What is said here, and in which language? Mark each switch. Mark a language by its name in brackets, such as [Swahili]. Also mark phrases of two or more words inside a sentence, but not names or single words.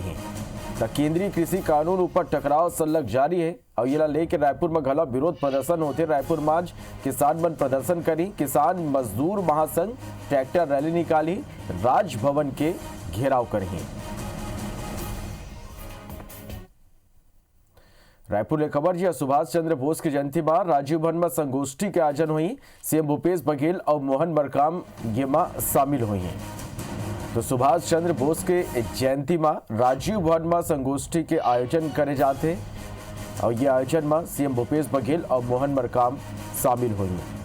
[Chhattisgarhi] केंद्रीय कृषि कानून ऊपर टकराव सलग जारी है और ये लेकर रायपुर में घला विरोध प्रदर्शन होते। रायपुर में आज किसान बंद प्रदर्शन करी। किसान मजदूर महासंघ ट्रैक्टर रैली निकाली। राजभवन के घेराव करी। रायपुर ले खबर जी सुभाष चंद्र बोस की जयंती में राजीव भवन में संगोष्ठी के आयोजन हुई। सीएम भूपेश बघेल और मोहन मरकाम ये में शामिल हुई हैं। तो सुभाष चंद्र बोस के जयंती में राजीव भवन में संगोष्ठी के आयोजन करे जाते और ये आयोजन में सीएम भूपेश बघेल और मोहन मरकाम शामिल हुई।